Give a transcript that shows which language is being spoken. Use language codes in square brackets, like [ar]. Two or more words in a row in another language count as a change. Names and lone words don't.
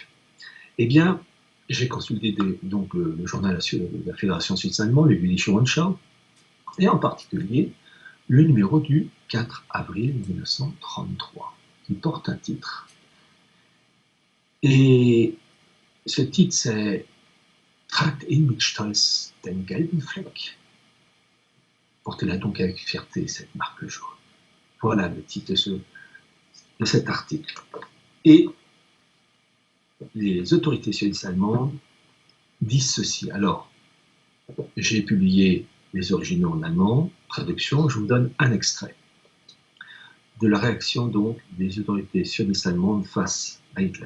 [fr] Eh bien, j'ai consulté donc le journal de la Fédération suisse allemande, le Jüdische Rundschau, et en particulier le numéro du 4 avril 1933, qui porte un titre. Et ce titre, c'est [de] Tragt ihn mit Stolz den gelben Fleck. [fr] Portez-la donc avec fierté, cette marque jaune. Voilà le titre de cet article. Et les autorités sionistes allemandes disent ceci. Alors, j'ai publié les originaux en allemand, traduction, je vous donne un extrait de la réaction donc des autorités sionistes allemandes face à Hitler.